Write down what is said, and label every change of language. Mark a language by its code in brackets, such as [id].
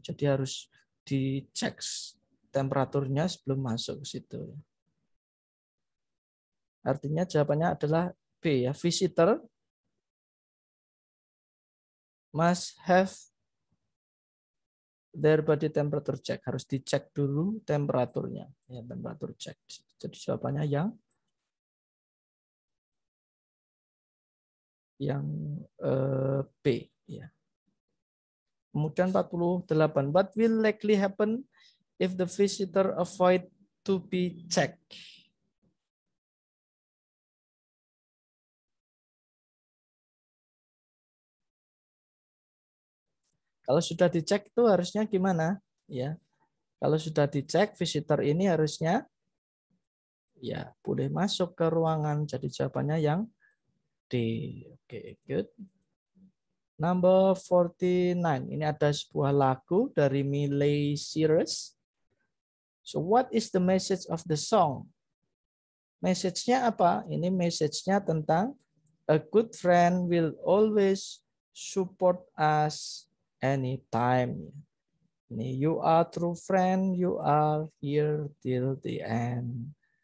[id] Jadi harus dicek temperaturnya sebelum masuk ke situ. Artinya jawabannya adalah B ya. [en] Visitor must have their body temperature check. [id] Harus dicek dulu temperaturnya. Ya, temperatur check. Jadi jawabannya yang B ya. [en] Kemudian 48. What will likely happen if the visitor avoid to be checked. [id] Kalau sudah dicek itu harusnya gimana? Ya, kalau sudah dicek, visitor ini harusnya ya boleh masuk ke ruangan. Jadi jawabannya yang D. Oke, good. [en] Number 49. [id] Ini ada sebuah lagu dari Miley Cyrus. [en] So what is the message of the song? [id] Message-nya apa? Ini message-nya tentang [en] a good friend will always support us anytime. Ini you are true friend, you are here till the end.